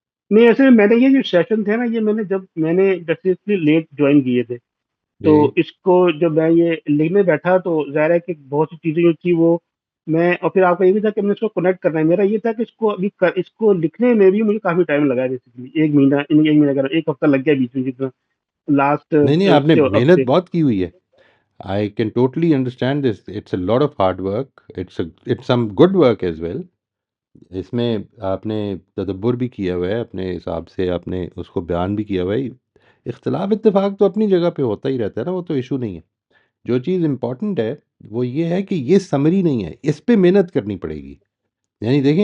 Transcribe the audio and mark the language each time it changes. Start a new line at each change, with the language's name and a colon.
Urdu: نہیں، ایسے میں نے یہ جو سیشن تھے نا، یہ میں نے ڈیفینیٹلی لیٹ جوائن کیے تھے، تو جی اس کو جب میں یہ لکھنے بیٹھا تو ظاہر ہے کہ بہت سی چیزیں جو تھی وہ میں، اور پھر آپ کا یہ بھی تھا کہ میں اس کو کنیکٹ کرنا ہے. میرا یہ تھا کہ اس کو لکھنے میں بھی مجھے کافی ٹائم لگا ہے، بیسیکلی ایک مہینہ ایک ہفتہ لگ گیا بیچ میں، جتنا لاسٹ نہیں نہیں، آپ نے اب محنت سے. بہت کی ہوئی ہے.
English: I can totally understand this. It's a lot of hard work. It's some good work as well.
Urdu: اس میں آپ نے تدبر بھی کیا ہوا ہے، اپنے حساب سے آپ نے اس کو بیان بھی کیا ہوا ہے. اختلاف اتفاق تو اپنی جگہ پہ ہوتا ہی رہتا ہے نا، وہ تو ایشو نہیں ہے. جو چیز امپورٹنٹ ہے وہ یہ ہے کہ یہ سمری نہیں ہے، اس پہ محنت کرنی پڑے گی. یعنی ہاں دیکھیں